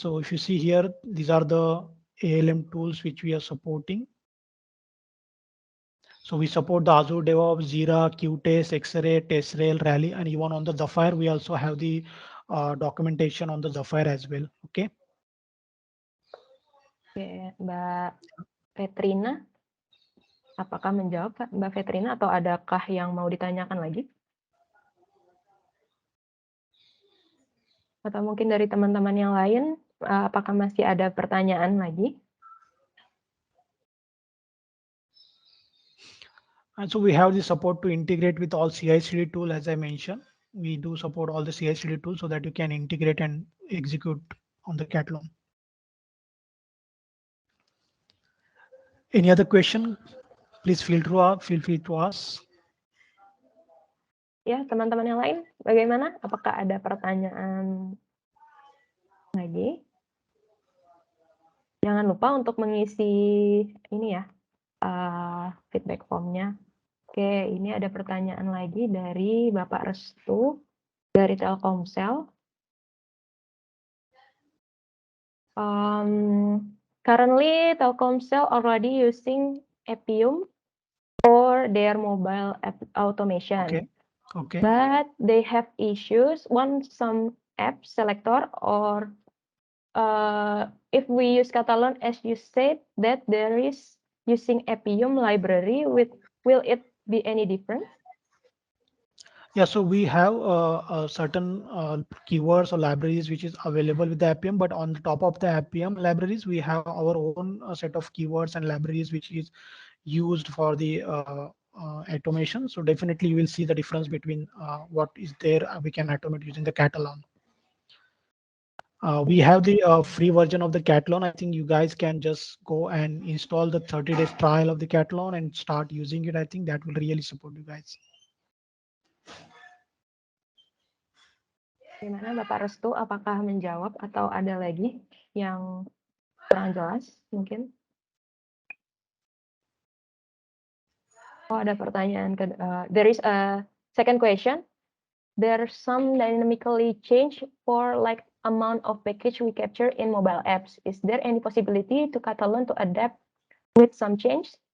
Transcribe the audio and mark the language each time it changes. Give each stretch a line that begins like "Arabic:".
English: So if you see here, these are the ALM tools which we are supporting. So we support the Azure DevOps, Jira, Qtest, X-Ray, TestRail, Rally, and even on the Zephyr, we also have the documentation on the Zephyr as well. Okay.
Indonesian: Oke, Mbak Petrina, apakah menjawab Mbak Petrina atau adakah yang mau ditanyakan lagi? Atau mungkin dari teman-teman yang lain, apakah masih ada pertanyaan lagi?
English: And so we have the support to integrate with all CI/CD tool, as I mentioned. We do support all the CI/CD tools so that you can integrate and execute on the Katalon. Any other question? Please feel free to ask.
Indonesian: Ya, teman-teman yang lain, bagaimana? Apakah ada pertanyaan lagi? Jangan lupa untuk mengisi ini ya, feedback formnya. Oke, ini ada pertanyaan lagi dari Bapak Restu dari Telkomsel.
English: Currently, Telkomsel already using Appium for their mobile app automation. Okay. But they have issues on some app selector or if we use Katalon, as you said, that there is using Appium library, will it be any different? Yeah, so we have certain keywords or libraries which is available with the Appium, but on the top of the Appium libraries, we have our own set of keywords and libraries which is used for the automation. So definitely you will see the difference between what is there we can automate using the Katalon. We have the free version of the Katalon. I think you guys can just go and install the 30 days trial of the Katalon and start using it. I think that will really support you guys.
Indonesian: Gimana Bapak Restu, apakah menjawab atau ada lagi yang kurang jelas mungkin?
English: Oh,
Indonesian: ada pertanyaan
English: there is a second question. There's some dynamically change for like amount of package we capture in mobile apps. Is there any possibility to Katalon to adapt with some change?